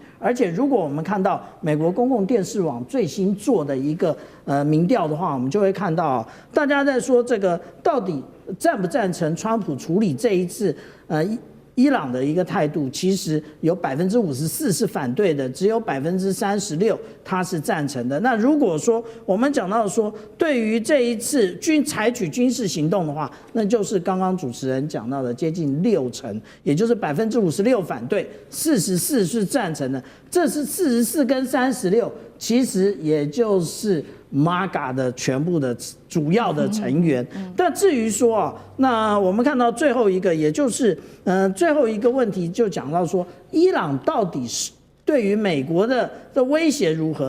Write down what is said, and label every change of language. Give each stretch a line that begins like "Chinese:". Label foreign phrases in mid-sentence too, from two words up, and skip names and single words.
Chinese: 而且如果我們看到美國公共電視網最新做的一個民調的話，我們就會看到大家在說這個到底贊不贊成川普處理這一次伊朗的一個態度，其實有54%是反對的，只有 36%他是贊成的。那如果說我們講到說，對於這一次採取軍事行動的話，那就是剛剛主持人講到的接近60%，也就是56%反對，44%是贊成的。這是44跟36，其實也就是MAGA 的全部的主要的成员。但至於說啊，那我們看到最後一個，也就是最後一个問題，就講到說，伊朗到底是對於美國的威脅如何？